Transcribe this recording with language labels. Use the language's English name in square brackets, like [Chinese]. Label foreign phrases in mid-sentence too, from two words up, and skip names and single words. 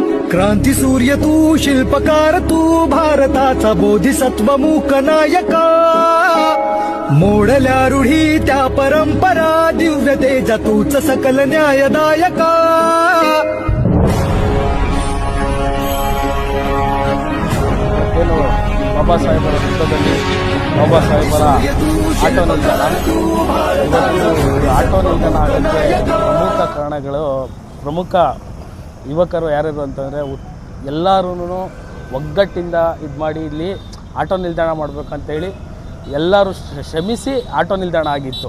[Marathi] क्रांती सूर्य तू शिल्पकार तू भारताचा बोधिसत्व मूक नायका मोडल्या रूढी त्या परंपरा दिव्य तेजा तूच सकल न्यायदायका [Kannada] ಬಾಬಾ ಸಾಹೇಬರ ಹುಟ್ಟದಲ್ಲಿ ಬಾಬಾ ಸಾಹೇಬರ ಆಟೋ ನಿಲ್ದಾಣ ಆಟೋ ನಿಲ್ದಾಣ ಆಗೋಕ್ಕೆ ಪ್ರಮುಖ ಕಾರಣಗಳು ಪ್ರಮುಖ ಯುವಕರು ಯಾರ್ಯಾರು ಅಂತಂದರೆ ಎಲ್ಲರೂ ಒಗ್ಗಟ್ಟಿಂದ ಇದು ಮಾಡಿ ಇಲ್ಲಿ ಆಟೋ ನಿಲ್ದಾಣ ಮಾಡಬೇಕಂತೇಳಿ ಎಲ್ಲರೂ ಶ್ರಮಿಸಿ ಆಟೋ ನಿಲ್ದಾಣ ಆಗಿತ್ತು.